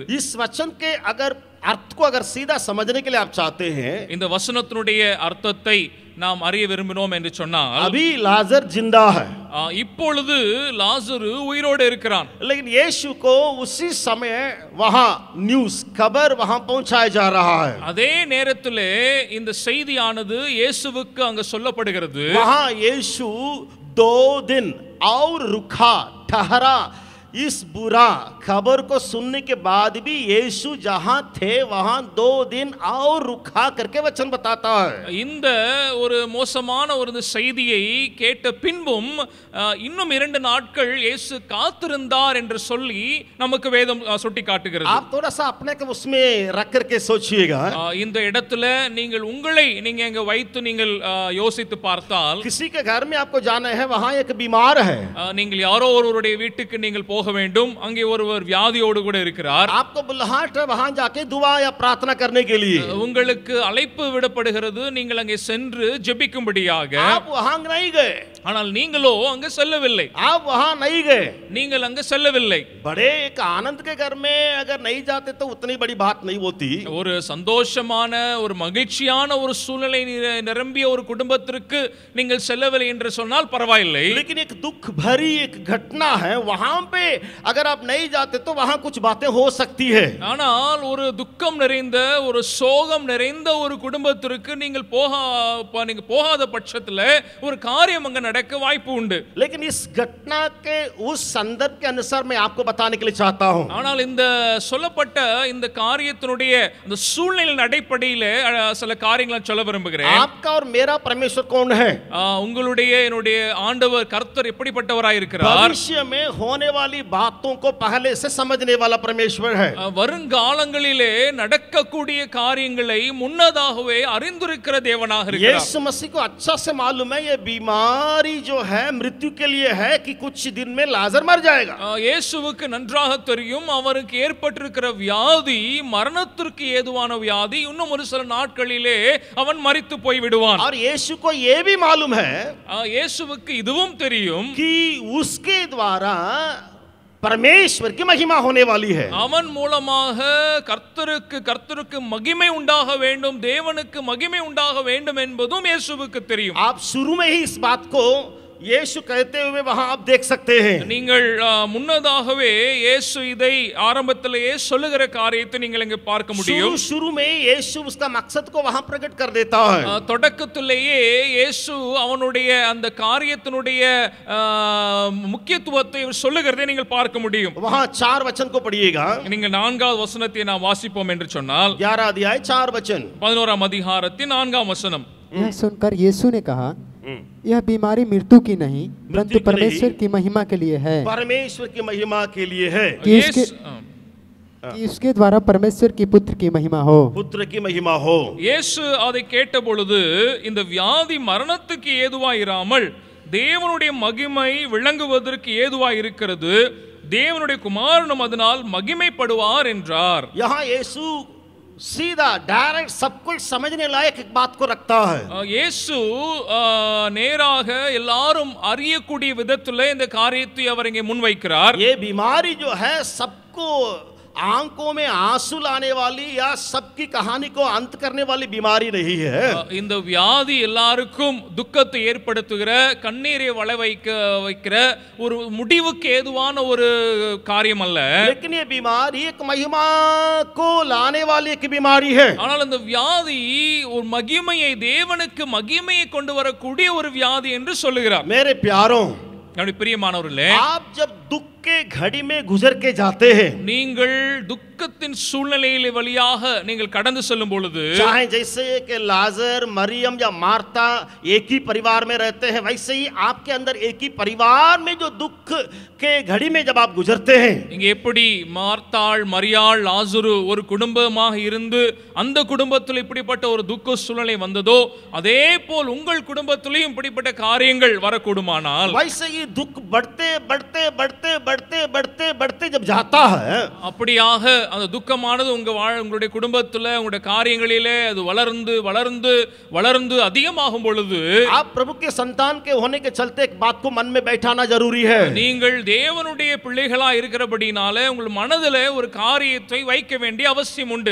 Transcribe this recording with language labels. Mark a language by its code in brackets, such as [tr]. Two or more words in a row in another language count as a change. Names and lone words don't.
[hi] इस वचन के अगर अर्थ को अगर सीधा समझने के लिए आप चाहते हैं [ta] இந்த வசனத்தினுடைய அர்த்தத்தை நாம் அறிய விரும்பினோம் என்று சொன்னால் [hi] अभी लाजर जिंदा है. [ta] இப்பொழுது லாசரு உயிரோடு இருக்கிறான். [hi] लेकिन यीशु को उसी समय वहां न्यूज़ खबर वहां पहुंचाया जा रहा है. [ta] அதே நேரத்திலே இந்த செய்தியானது இயேசுவுக்கு அங்க சொல்லப்படுகிறது. [hi] वहां यीशु 2 दिन और रुका ठहरा इस बुरा खबर को सुनने के बाद भी यीशु जहां थे वहां 2 दिन और रुका करके वचन बताता है। [ta] இந்த ஒரு மோசமான ஒரு செய்தியை கேட்ட பின்பும் இன்னும் 2 நாட்கள் இயேசு காத்திருந்தார் என்று சொல்லி நமக்கு வேதம் சுட்டி காட்டுகிறது. [hi] आप थोड़ा सा अपने को उसमें रख करके सोचिएगा। [ta] இந்த இடத்துல நீங்கள் உங்களை நீங்க அங்க வைத்து நீங்கள் யோசித்து பார்த்தால், [hi] किसी के घर में आपको जाना है, वहां एक बीमार है, [ta] நீங்கள் யாரோ ஒருவருடைய வீட்டுக்கு நீங்கள் போக வேண்டும், அங்கே ஒருவர் வியாதியோடு கூட இருக்கிறார், [hi] आपको बुलाहट है वहां जाके दुआ या प्रार्थना करने के लिए, [ta] உங்களுக்கு அழைப்பு விடப்படுகிறது நீங்கள் அங்கே சென்று ஜெபிக்கும்படியாக. [hi] आप वहां नहीं गए, [ta] ஆனால் நீங்களோ அங்கு செல்லவில்லை, [hi] आप वहां नहीं गए, [ta] நீங்கள் அங்கு செல்லவில்லை. [hi] बड़े एक आनंद के घर में अगर नहीं जाते तो उतनी बड़ी बात नहीं होती। [ta] ஒரு சந்தோஷமான ஒரு மகிழ்ச்சியான ஒரு சூழ்நிலை நிரம்பிய ஒரு குடும்பத்திற்கு நீங்கள் செல்லவில்லை என்று சொன்னால் பரவாயில்லை. [hi] लेकिन एक दुख भरी एक घटना है, वहां पे अगर आप नहीं जाते तो वहां कुछ बातें हो सकती है। [ta] ஆனால் ஒரு துக்கம் நிறைந்த ஒரு சோகம் நிறைந்த ஒரு குடும்பத்திற்கு நீங்கள் போகாத பட்சத்தில் ஒரு காரியம் அங்க நடக்க வாய்ப்பு உண்டு. [hi] लेकिन इस घटना के उस संदर्भ के अनुसार मैं आपको बताने के लिए चाहता हूं। [ta] ஆனால் இந்த சொல்லப்பட்ட இந்த காரியத்தினுடைய அந்த சூழ்நிலையின் அடிப்படையில் சில காரியங்களை சொல்ல விரும்புகிறேன். [hi] आपका और मेरा परमेश्वर कौन है? [ta] உங்களுடைய என்னுடைய ஆண்டவர் கர்த்தர் எப்படிப்பட்டவராய் இருக்கிறார்? [hi] भविष्य में होने वाली बातों को पहले से समझने वाला परमेश्वर है। [ta] வருங்காலங்களிலே நடக்கக்கூடிய காரியங்களை முன்னதாகவே அறிந்திருக்கிற தேவனாக இருக்கிறார். [hi] यीशु मसीह को अच्छा से मालूम है ये बीमारी जो है मृत्यु के लिए है कि कुछ दिन में लाजर मर जाएगा। [ta] இயேசுவுக்கு நன்றாக தெரியும் அவருக்கு ஏற்பட்டிருக்கிற வியாதி மரணத்திற்கு ஏதுவான வியாதி, இன்னும் ஒரு சில நாட்களிலே அவன் மரித்து போய் விடுவான். [hi] और यीशु को ये भी मालूम है [ta] இயேசுவுக்கு இதுவும் தெரியும் [hi] कि उसके द्वारा परमेश्वर की महिमा होने वाली है। [ta] அவன் மூலமாக கர்த்தருக்கு மகிமை உண்டாக வேண்டும், தேவனுக்கு மகிமை உண்டாக வேண்டும் என்பதும் இயேசுவுக்கு தெரியும். [hi] आप शुरू में ही इस बात को यीशु कहते हुए वहां आप देख सकते हैं। [ta] நீங்கள் முன்னதாகவே இயேசு இதை ஆரம்பத்திலேயே சொல்லுகிற காரியத்தை நீங்கள் இங்கே பார்க்க முடியும். [hi] शुरू में यीशु उसका मकसद को वहां प्रकट कर देता है। [ta] தொடக்கத்திலேயே இயேசு அவனுடைய அந்த காரியத்தினுடைய முக்கியத்துவத்தை சொல்லுகிறதை நீங்கள் பார்க்க முடியும். [hi] वहां 4 वचन को पढ़िएगा। [ta] நீங்கள் 4வது வசனத்தை நாம் வாசிப்போம் என்று சொன்னால் [hi] 11 अध्याय 4 वचन [ta] 11ஆம் அதிகாரத்தின் 4ஆம் வசனம். [hi] यह सुनकर यीशु ने कहा, यह बीमारी मृत्यु की नहीं परंतु परमेश्वर की महिमा के लिए है, परमेश्वर की महिमा के लिए है कि उसके द्वारा परमेश्वर की पुत्र की महिमा हो, पुत्र की महिमा हो। [ta] இயேசு அதை கேட்ட பொழுது இந்த வியாதி மரணத்துக்கு ஏதுவாயிராமல் தேவனுடைய மகிமை விளங்குவதற்கு ஏதுவாய் இருக்கிறது, தேவனுடைய குமாரனும் அதனால் மகிமைப்படுவார் என்றார். [hi] यहाँ यीशु सीधा डायरेक्ट सब कुछ समझने लायक एक बात को रखता है। [ta] இயேசு நேராக எல்லாரும் அறியக்கூடிய விதத்தில் இந்த காரியத்தை அவர் இங்கே முன்வைக்கிறார். [hi] ये बीमारी जो है सबको आंखों में आंसू लाने वाली या सबकी कहानी को अंत करने वाली बीमारी नहीं है। [ta] இந்த வியாதி எல்லாருக்கும் துக்கத்தை ஏற்படுத்துகிற கண்ணீரை வள வைக்கிற ஒரு முடிவுக்கு ஏதுவான ஒரு காரியம் அல்ல. [hi] लेकिन ये बीमारी एक महिमा को लाने वाली एक बीमारी है। [ta] ஆனால் இந்த வியாதி ஒரு மகிமையை தேவனுக்கு மகிமையை கொண்டு வரக்கூடிய ஒரு வியாதி என்று சொல்லுகிறார். [hi] मेरे प्यारों, [ta] பிரியமானவர்களே, [hi] आप जब दुख के घड़ी में गुजर के जाते हैं, [ta] நீங்கள் துக்கத்தின் சூழ்நிலையிலே வழியாக நீங்கள் கடந்து செல்லும் பொழுது, [hi] चाहे जैसे कि लाजर, मरियम या मार्ता एक ही परिवार में रहते हैं, वैसे ही आपके अंदर एक ही परिवार में जो दुख के घड़ी में जब आप गुजरते हैं, [ta] இங்க எப்படி மார்த்தாள், மரியாள், லாசரு ஒரு குடும்பமாக இருந்து அந்த குடும்பத்தில் இப்படிப்பட்ட ஒரு துக்க சூழ்நிலை வந்ததோ அதே போல் உங்கள் குடும்பத்திலேயும் இப்படிப்பட்ட காரியங்கள் வரக்கூடுமானால், [hi] वैसे ही दुख बढ़ते बढ़ते बढ़ते बढ़ते बढ़ते बढ़ते जब जाता है, [ta] அப்படியாக அந்த துக்கமானது உங்களுடைய குடும்பத்தில் உங்களுடைய காரியங்களிலே அது வளர்ந்து வளர்ந்து வளர்ந்து அதிகமாகும் பொழுது, [hi] आप प्रभु के संतान के होने के चलते एक बात को मन में बैठाना जरूरी है। [ta] நீங்கள் தேவனுடைய பிள்ளைகளா இருக்கிறபடினாலே உங்கள் மனதிலே ஒரு காரியத்தை வைக்க வேண்டிய அவசியம் உண்டு.